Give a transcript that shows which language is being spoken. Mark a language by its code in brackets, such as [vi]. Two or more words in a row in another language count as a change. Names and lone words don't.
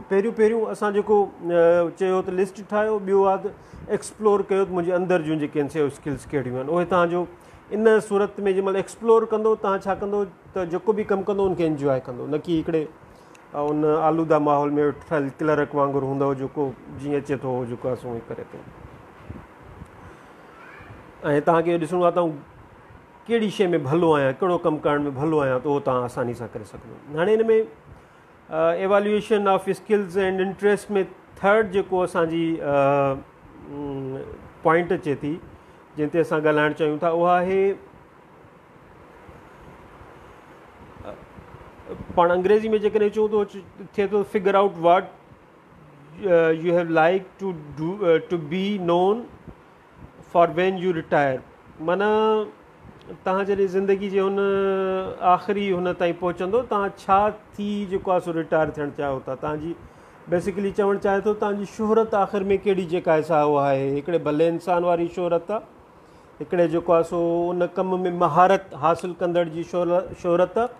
[sd] पहिरियों असां जेको चयो त लिस्ट ठाहियो, ॿियो आहे त एक्सप्लोर कयो त मुंहिंजे अंदरि जूं जेके आहिनि से स्किल्स कहिड़ियूं आहिनि, उहे तव्हांजो इन सूरत में जंहिंमहिल एक्सप्लोर कंदो, तव्हां छा कंदो त जेको बि कमु कंदो उनखे इंजॉय कंदो, न कि हिकिड़े उन आलूदा माहौल में ठहियल क्लर्क वांगुरु हूंदो जेको जीअं अचे थो जेको आहे सो ईअं करे थो। ऐं तव्हांखे ॾिसणो आहे त कहिड़ी शइ में भलो आहियां, कहिड़ो कमु करण में भलो आहियां, त उहो तव्हां आसानी सां करे सघंदो। हाणे हिन में [en] evaluation of skills and interest [sd] में थर्ड जेको असांजी पॉइंट अचे थी जंहिं ते असां ॻाल्हाइणु चाहियूं था, उहा आहे पाण अंग्रेज़ी में जेकॾहिं चऊं थो थिए थो [en] figure out what you have like to be known for when you retire. [sd] माना तव्हां जॾहिं ज़िंदगी जे हुन आख़िरी हुन ताईं पहुचंदो, तव्हां छा थी जेको आहे सो रिटायर थियणु चाहियो था, तव्हांजी बेसिकली चवणु चाहे थो तव्हांजी शोहरत आख़िर में कहिड़ी जेका आहे सा उहा आहे, हिकिड़े भले इंसान वारी शोहरत आहे, हिकिड़े जेको आहे सो उन कम में महारत हासिलु कंदड़ जी शोहरत आहे।